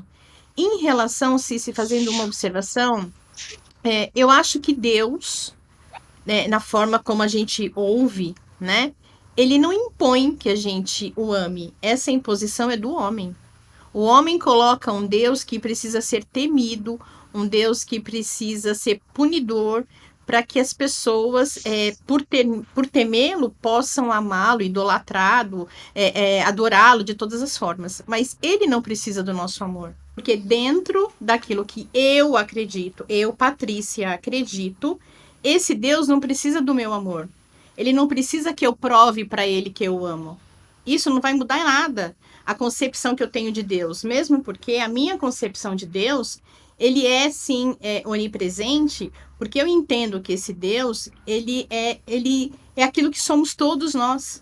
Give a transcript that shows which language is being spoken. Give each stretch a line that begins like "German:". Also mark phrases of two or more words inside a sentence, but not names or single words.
Portuguese: Em relação, se fazendo uma observação, eu acho que Deus, né, na forma como a gente ouve, né, ele não impõe que a gente o ame. Essa imposição é do homem. O homem coloca um Deus que precisa ser temido, um Deus que precisa ser punidor, para que as pessoas, por temê-lo, possam amá-lo, idolatrá-lo, adorá-lo de todas as formas. Mas ele não precisa do nosso amor. Porque dentro daquilo que eu acredito, eu, Patrícia, acredito, esse Deus não precisa do meu amor. Ele não precisa que eu prove para ele que eu amo. Isso não vai mudar nada a concepção que eu tenho de Deus, mesmo porque a minha concepção de Deus, ele é sim onipresente, porque eu entendo que esse Deus, ele é aquilo que somos todos nós.